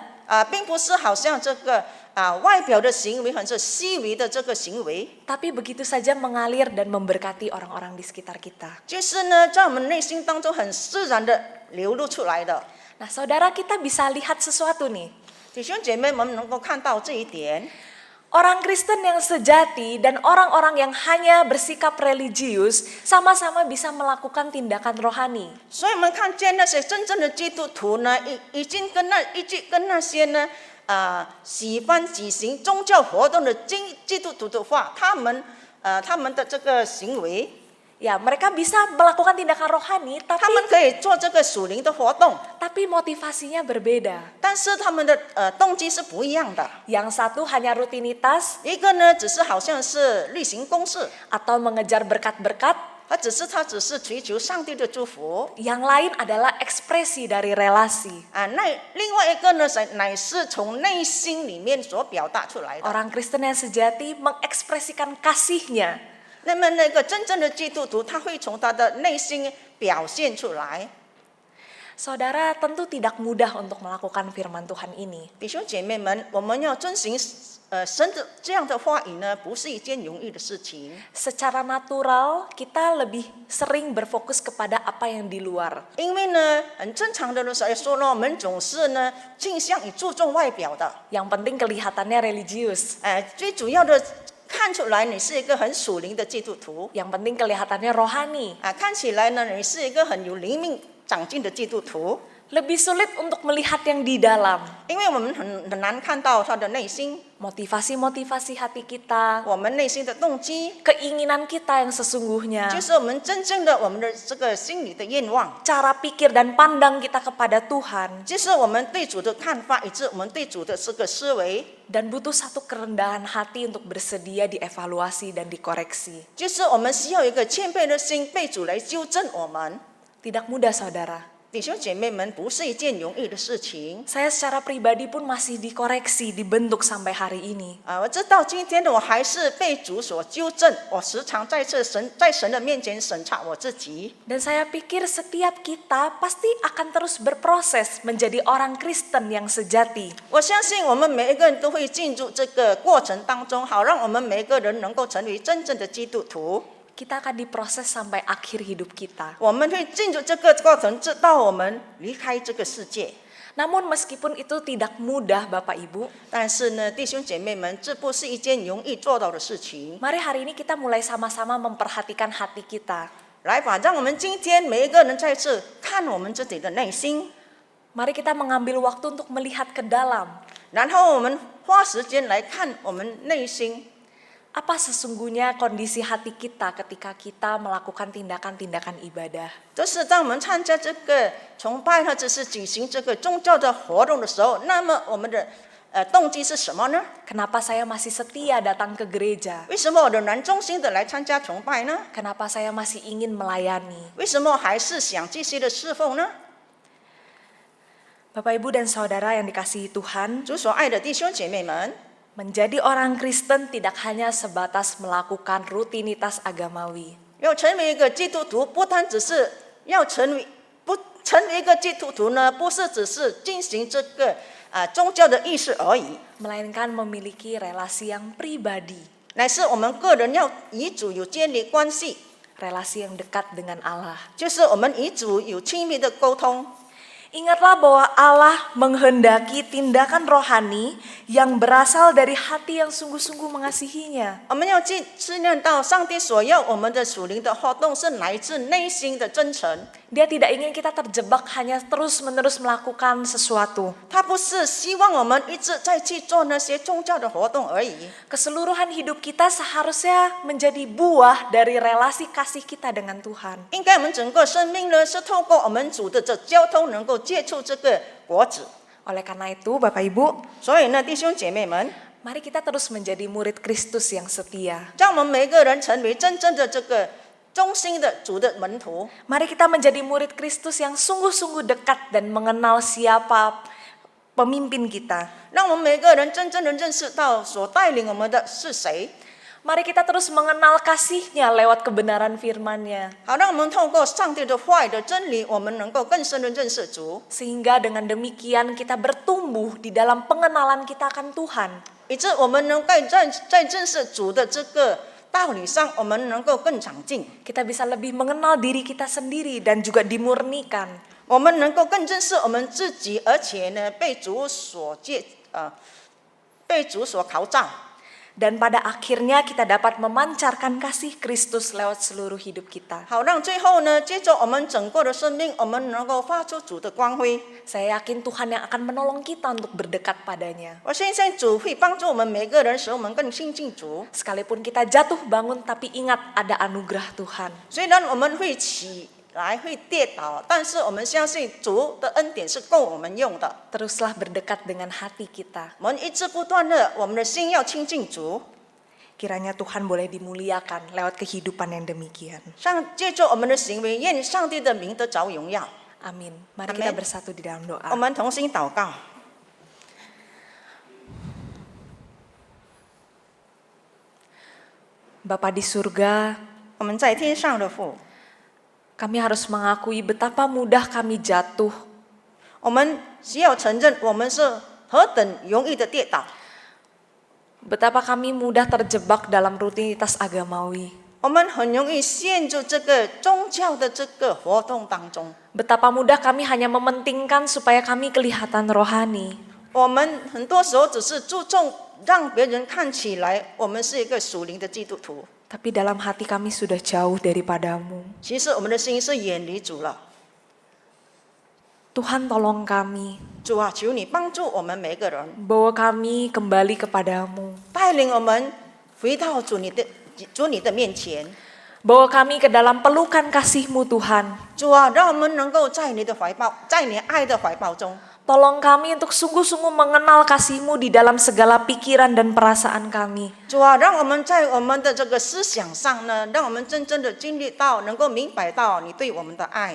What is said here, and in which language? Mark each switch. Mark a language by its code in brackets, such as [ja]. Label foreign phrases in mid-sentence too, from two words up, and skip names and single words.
[zh] 并不是好像这个外表的行为，很是细微的这个行为， [id] tapi begitu saja mengalir dan memberkati orang-orang di sekitar kita. [zh] 就是呢在我们内心当中很自然的流露出来的。 [id] Nah, saudara, kita bisa lihat sesuatu nih. [zh] 弟兄姐妹们能够看到这一点， [id] Orang Kristen yang sejati dan orang-orang yang hanya bersikap religius sama-sama bisa melakukan tindakan rohani. [zh] 所以我们看见那些真正的基督徒呢，已经跟那些呢喜欢举行宗教活动的基督徒的话，他们的这个行为， [id] Ya, mereka bisa melakukan tindakan rohani, [zh] 他们可以做这个属灵的活动， [id] tapi motivasinya berbeda. [zh] 但是他们的动机是不一样的。 [id] Yang satu hanya rutinitas [zh] 一个呢，只是好像是例行公事， [id] atau mengejar berkat-berkat. [zh] 他只是追求上帝的祝福。 [id] Yang lain adalah ekspresi dari relasi. [zh] 那另外一个呢，乃是从内心里面所表达出来的。 [id] Orang Kristen yang sejati mengekspresikan kasihnya. [zh] 那么那个真正的基督徒，他会从他的内心表现出来。 [id] Saudara, tentu tidak mudah untuk melakukan firman Tuhan ini. [zh] 弟兄姐妹们，我们要遵行神的这样的话语呢，不是一件容易的事情。 [id] Secara natural, kita lebih sering berfokus kepada apa yang di luar. [zh] 因为呢，很正常的来说呢，我们总是呢倾向于注重外表的。 [id] Yang penting kelihatannya religius. [zh] 最主要的看出来你是一个很属灵的基督徒。 [id] Yang penting kelihatannya rohani. [zh] 看起来呢，你是一个很有灵命长进的基督徒。 [id] lebih sulit untuk melihat yang di dalam. [zh] 因为我们很难看到他的内心， [id] Motivasi-motivasi hati kita, [zh] 我们内心的动机， [id] keinginan kita yang sesungguhnya, [zh] 就是我们真正的我们的这个心里的愿望， [id] cara pikir dan pandang kita kepada Tuhan, [zh] 就是我们对主的看法，以致我们对主的这个思维， [id] dan butuh satu kerendahan hati untuk bersedia dievaluasi dan dikoreksi. [zh] 就是我们需要一个谦卑的心，被主来纠正我们。 [id] Tidak mudah, saudara. [zh] 弟兄姐妹们，不是一件容易的事情 [id] Saya secara pribadi pun masih dikoreksi, dibentuk sampai hari ini. [zh] 啊！我知道今天的我还是被主所纠正，我时常在神的面前审查我自己。 [id] Dan saya pikir setiap kita pasti akan terus berproses menjadi orang Kristen yang sejati. [zh] 我相信我们每一个人都会进入这个过程当中，好让我们每一个人能够成为真正的基督徒。 [id] Kita akan diproses sampai akhir hidup kita. [zh] 我们会进入这个过程，直到我们离开这个世界。 [id] Namun meskipun itu tidak mudah, Bapak Ibu, [zh] 但是呢，弟兄姐妹们，这不是一件容易做到的事情。 [id] mari hari ini kita mulai sama-sama memperhatikan hati kita. [zh] 来吧，让我们今天每一个人再次看我们自己的内心， [id] Mari kita mengambil waktu untuk melihat ke dalam. [zh] 然后我们花时间来看我们内心。 [id] Apa sesungguhnya kondisi hati kita ketika kita melakukan tindakan-tindakan ibadah? [zh] 就是当我们参加这个崇拜或者是举行这个宗教的活动的时候，那么我们的动机是什么呢？ [id] Kenapa saya masih setia datang ke gereja? [zh] 为什么我仍然忠心的来参加崇拜呢？ [id] Kenapa saya masih ingin melayani? [zh] 为什么还是想继续的侍奉呢？ [id] Bapak Ibu dan Saudara yang dikasihi Tuhan, [zh] 主所爱的弟兄姐妹们， [id] menjadi orang Kristen tidak hanya sebatas melakukan rutinitas agamawi. [zh] 要成为一个基督徒，不单只是要成为一个基督徒呢，不是只是进行这个宗教的仪式而已， [id] Melainkan memiliki relasi yang pribadi, [zh] 乃是我们个人要与主有建立关系， [id] relasi yang dekat dengan Allah. [zh] 就是我们与主有亲密的沟通。 [id] Ingatlah bahwa Allah menghendaki tindakan rohani yang berasal dari hati yang sungguh-sungguh mengasihinya. [zh] 我们要去念到上帝所要我们的属灵的活动是来自内心的真诚， [id] Dia tidak ingin kita terjebak hanya terus-menerus melakukan sesuatu. [zh] 他不是希望我们一直在去做那些宗教的活动而已。 [id] Keseluruhan hidup kita seharusnya menjadi buah dari relasi kasih kita dengan Tuhan. [zh] 应该我们整个生命呢，是透过我们主的这交通，能够接触这个果子。 [id] Oleh karena itu, Bapak Ibu, [zh] 所以呢，弟兄姐妹们， [id] mari kita terus menjadi murid Kristus yang setia. [zh] 让我们每一个人成为真正的这个忠心的主的门徒。 [id] Mari kita menjadi murid Kristus yang sungguh-sungguh dekat dan mengenal siapa pemimpin kita. [zh] 让我们每个人真正的认识到所带领我们的是谁， [id] Mari kita terus mengenal kasih-Nya lewat kebenaran firman-Nya. [zh] 好让我们透过上帝的话语的真理，我们能够更深的认识主， [id] Sehingga dengan demikian kita bertumbuh di dalam pengenalan kita akan Tuhan. [zh] 以致我们能够在认识主的这个道理上，我们能够更长进， [id] Kita bisa lebih mengenal diri kita sendiri dan juga dimurnikan. [zh] 我们能够更认识我们自己，而且呢，被主所考照。 [id] Dan pada akhirnya kita dapat memancarkan kasih Kristus lewat seluruh hidup kita. [zh] 好让最后呢，接着我们整个的生命，我们能够发出主的光辉。 [id] Saya yakin Tuhan yang akan menolong kita untuk berdekat padanya. [zh] 我相信主会帮助我们每个人，使我们更亲近主。 [id] Sekalipun kita jatuh bangun, tapi ingat ada anugerah Tuhan. [zh] 虽然我们会起来会跌倒，但是我们相信主的恩典是够我们用的。 [id] Teruslah berdekat dengan hati kita. [zh] 我们一直不断的，我们的心要亲近主， [id] Kiranya Tuhan boleh dimuliakan lewat kehidupan yang demikian. [zh] 借着我们的行为，愿上帝的名得着荣耀。 [id] Amin. Mari Amin. kita bersatu di dalam [zh] 我 [id] doa. [zh] 们同心祷告。 [id] Bapa di surga, [zh] 我们在天上的父， [id] kami harus mengakui betapa mudah kami jatuh. [zh] 我们需要承认，我们是何等容易的跌倒， [id] Betapa kami mudah terjebak dalam rutinitas agamawi. [zh] 我们很容易陷入这个宗教的这个活动当中。 [id] Betapa mudah kami hanya mementingkan supaya kami kelihatan rohani. [zh] 我们很多时候只是注重让别人看起来我们是一个属灵的基督徒， [id] Tapi dalam hati kami sudah jauh daripadamu. [zh] 其实我们的心是远离主了。 [id] Tuhan tolong kami, [zh] 主啊，求你帮助我们每个人， [id] bawa kami kembali kepadamu, [zh] 带领我们回到主你的面前。 [id] bawa kami ke dalam pelukan kasih-Mu Tuhan. [zh] 主啊，让我们能够在你的怀抱，在你爱的怀抱中。 [id] Tolong kami untuk sungguh-sungguh mengenal kasih-Mu di dalam segala pikiran dan perasaan kami. [zh] 主啊，让我们在我们的这个思想上呢，让我们真正的经历到，能够明白到你对我们的爱，